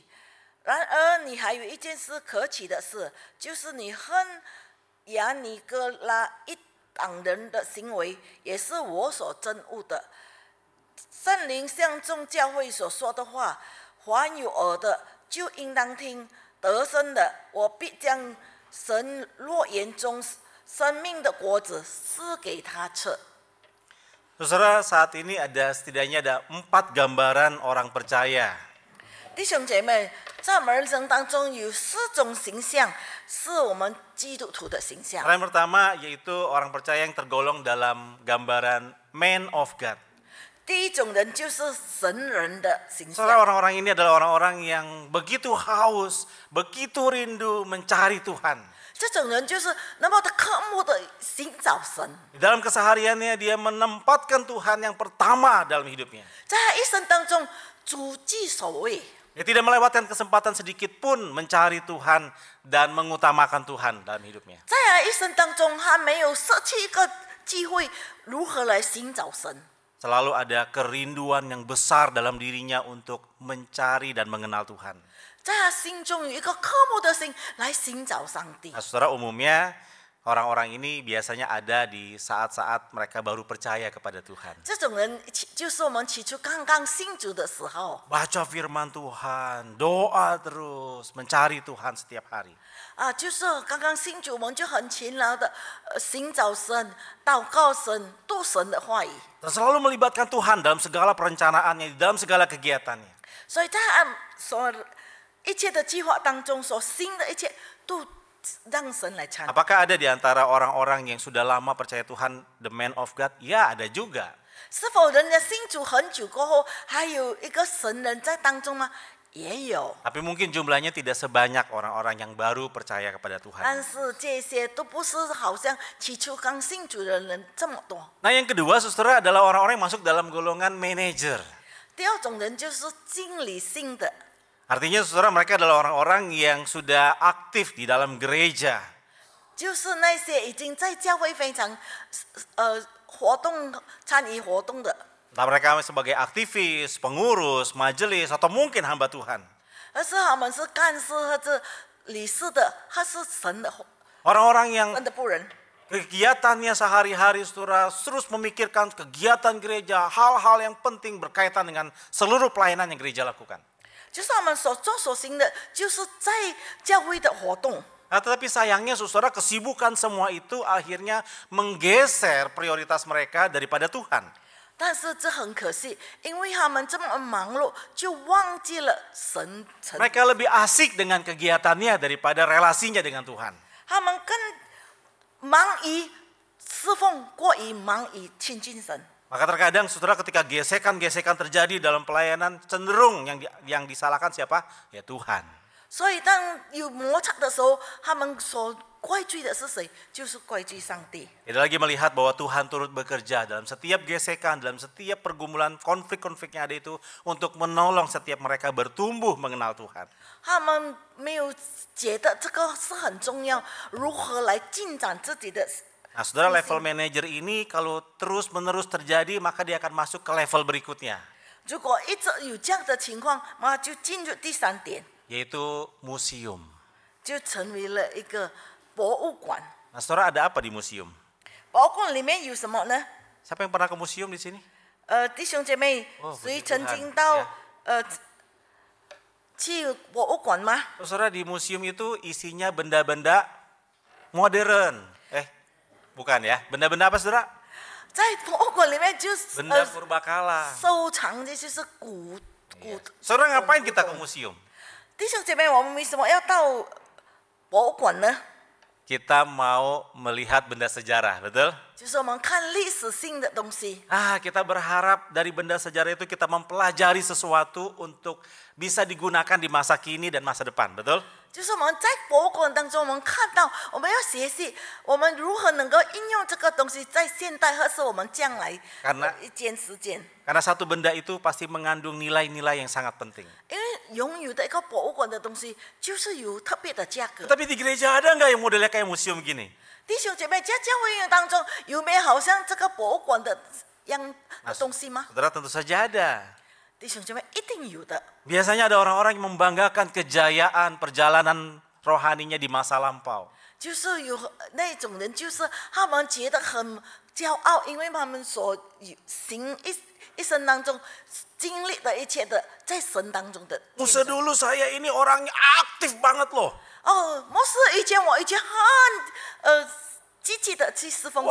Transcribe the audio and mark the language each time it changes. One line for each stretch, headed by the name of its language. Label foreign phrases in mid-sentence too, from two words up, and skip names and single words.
Chinese: 然而你还有一件事可耻的事，就是你恨亚尼哥拉一党人的行为，也是我所憎恶的。圣灵向众教会所说的话，凡有耳的就应当听。得生的，我必将神诺言中生命的果子赐给他吃。
Indonesian: Saudara, saat ini setidaknya ada 4 gambaran orang percaya.
Chinese: 弟兄姐妹，在我们人生当中有4种形象，是我们基督徒的形象。
Indonesian: Yang pertama yaitu orang percaya yang tergolong dalam gambaran
English: man of God.
Chinese: 第一种人就是神人的形
Indonesian: Saudara,
Chinese: 象。
Indonesian: orang-orang ini adalah orang-orang yang begitu haus, begitu rindu mencari Tuhan.
Chinese: 这种人就是那么的渴慕的寻找神，
Indonesian: Di dalam kesehariannya dia menempatkan Tuhan yang pertama dalam hidupnya.
Chinese: 在他一生当中主居首位。
Indonesian: Dia tidak melewatkan kesempatan sedikit pun mencari Tuhan dan mengutamakan Tuhan dalam hidupnya.
Chinese: 在他一生当中，他没有舍弃一个机会，如何来寻找神。
Indonesian: Selalu ada kerinduan yang besar dalam dirinya untuk mencari dan mengenal Tuhan.
Chinese: 在他心中有一个渴慕的心来寻找上帝。
Indonesian: Nah, saudara, umumnya orang-orang ini biasanya ada di saat-saat mereka baru percaya kepada Tuhan.
Chinese: 这种人就是我们起初刚刚信主的时候
Indonesian: Baca firman Tuhan, doa terus, mencari Tuhan setiap hari.
Chinese: 啊，就是刚刚信主，我们就很勤劳的寻找神、祷告神、读神的话语。
Indonesian: Dan selalu melibatkan Tuhan dalam segala perencanaannya, dalam segala kegiatannya.
Chinese: 所以在他所一切的计划当中，所行的一切都让神来参与。
Indonesian: Apakah ada di antara orang-orang yang sudah lama percaya Tuhan,
English: the man of God?
Indonesian: Ya, ada juga.
Chinese: 是否人家信主很久过后，还有一个神人在当中吗？也有。
Indonesian: Tapi mungkin jumlahnya tidak sebanyak orang-orang yang baru percaya kepada
Chinese: 但
Indonesian: Tuhan.
Chinese: 是这些都不是好像起初刚信主的人这么多。
Indonesian: Nah, yang kedua, saudara, adalah orang-orang yang masuk dalam golongan manajer.
Chinese: 第二种人就是经理性的，
Indonesian: Artinya, saudara, mereka adalah orang-orang yang sudah aktif di dalam gereja.
Chinese: 就是那些已经在教会非常活动参与活动的，
Indonesian: Entah mereka sebagai aktivis, pengurus, majelis, atau mungkin hamba Tuhan.
Chinese: 而是他们是干事或者理事的，他是神的
Indonesian: Orang-orang yang
Chinese: 神的仆人。
Indonesian: kegiatannya sehari-hari, saudara, terus memikirkan kegiatan gereja, hal-hal yang penting berkaitan dengan seluruh pelayanan yang gereja lakukan.
Chinese: 就是他们所做所行的，就是在教会的活动。
Indonesian: Nah, tetapi sayangnya, saudara, kesibukan semua itu akhirnya menggeser prioritas mereka daripada Tuhan.
Chinese: 但是这很可惜，因为他们这么忙碌，就忘记了神。
Indonesian: Mereka lebih asik dengan kegiatannya daripada relasinya dengan Tuhan.
Chinese: 他们更忙于侍奉，过于忙于亲近神。
Indonesian: Maka terkadang, saudara, ketika gesekan-gesekan terjadi dalam pelayanan, cenderung yang disalahkan siapa? Ya Tuhan.
Chinese: 所以当有摩擦的时候，他们所怪罪的是谁？就是怪罪上帝。
Indonesian: Tidak lagi melihat bahwa Tuhan turut bekerja dalam setiap gesekan, dalam setiap pergumulan, konflik-konflik yang ada itu untuk menolong setiap mereka bertumbuh mengenal Tuhan.
Chinese: 他们没有觉得这个是很重要，如何来进展自己的。
Indonesian: Nah, saudara, level manager ini kalau terus-menerus terjadi, maka dia akan masuk ke level berikutnya,
Chinese: 如果一直有这样的情况，那就进入第三点，
Indonesian: yaitu museum.
Chinese: 就成为了一个博物馆。
Indonesian: Nah, saudara, ada apa di museum?
Chinese: 博物馆里面有什么呢？
Indonesian: Siapa yang pernah ke museum di sini?
Chinese: 弟兄姐妹，哦谁
Indonesian: puji
Chinese: 曾
Indonesian: Tuhan，
Chinese: 经到
Indonesian: ya
Chinese: 去博物馆吗？
Indonesian: Saudara, di museum itu isinya benda-benda modern. Bukan ya, benda-benda apa, saudara?
Chinese: 在博物馆里面就是
Indonesian: Benda purbakala.
Chinese: 收藏的就是古。
Indonesian: Saudara, ngapain kita ke museum?
Chinese: 弟兄姐妹，我们为什么要到博物馆呢？
Indonesian: Kita mau melihat benda sejarah, betul?
Chinese: 就是我们看历史性的东西。
Indonesian: Kita berharap dari benda sejarah itu kita mempelajari sesuatu untuk bisa digunakan di masa kini dan masa depan, betul?
Chinese: 就是我们在博物馆当中，我们看到我们要学习，我们如何能够应用这个东西在现代或是我们将来
Indonesian: Karena
Chinese: 一件时间。
Indonesian: karena satu benda itu pasti mengandung nilai-nilai yang sangat penting.
Chinese: 因为拥有的一个博物馆的东西，就是有特别的价格。
Indonesian: Tapi di gereja ada nggak yang modelnya kayak museum gini?
Chinese: 弟兄姐妹，在教会当中有没有好像这个博物馆的样的东西吗？
Indonesian: Saudara, tentu saja ada.
Chinese: 弟兄姐妹，一定有的。
Indonesian: Biasanya ada orang-orang yang membanggakan kejayaan perjalanan rohaninya di masa lampau.
Chinese: 就是有那种人，就是他们觉得很骄傲，因为他们所行一生当中经历的一切的，在神当中的见
Indonesian: Musa
Chinese: 证。
Indonesian: dulu saya ini orangnya aktif banget loh.
Chinese: 哦，牧师，我以前很积极的去侍奉